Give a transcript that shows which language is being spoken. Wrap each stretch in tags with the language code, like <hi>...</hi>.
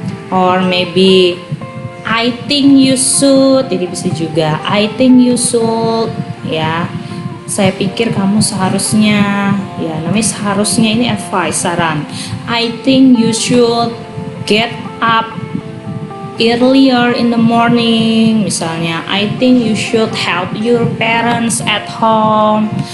<en>Or maybe I think you should,</en> <id>jadi bisa juga</id> <en>I think you should ya.</en> <id>Saya pikir kamu seharusnya, ya namanya seharusnya ini advice, saran.</id> <en>I think you should get up earlier in the morning,</en> <id>misalnya.</id> <en>I think you should help your parents at home.</en>